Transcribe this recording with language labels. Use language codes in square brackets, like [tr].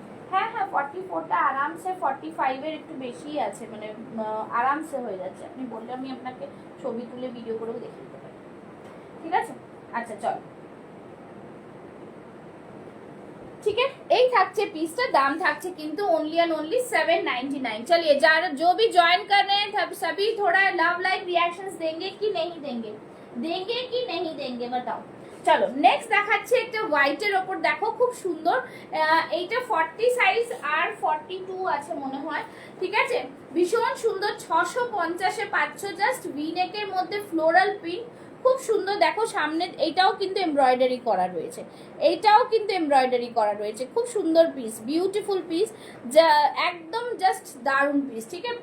[bn] হ্যাঁ হ্যাঁ 44টা আরামসে 45 এর একটু বেশি আছে, মানে আরামসে হয়ে যাচ্ছে। আপনি বললে আমি আপনাকে ছবি তুলে ভিডিও করেও দেখিয়ে দিতে পারি, ঠিক আছে। আচ্ছা চল, [hi] ठीक है, यही [bn] থাকছে পিসটা, দাম থাকছে কিন্তু ओनली एंड ओनली 799। [hi] चलिए जो भी ज्वाइन कर रहे हैं सभी थोड़ा लव लाइक रिएक्शंस देंगे कि नहीं देंगे, देंगे कि नहीं देंगे बताओ। [bn] চলো নেক্সট দেখাচ্ছি একটা হোয়াইটের ওপর, দেখো খুব সুন্দর, এইটা 40 সাইজ আর 42 আছে মনে হয়, ঠিক আছে। ভীষণ সুন্দর, 650 এ পাচ্ছ, জাস্ট ভি নেকের মধ্যে ফ্লোরাল প্রিন্ট, খুব সুন্দর। দেখো সামনে এইটাও কিন্তু এমব্রয়ডারি করা রয়েছে, এইটাও কিন্তু এমব্রয়ডারি করা রয়েছে, খুব সুন্দর পিস, বিউटीफुल পিস, একদম জাস্ট দারুন পিস, ঠিক আছে।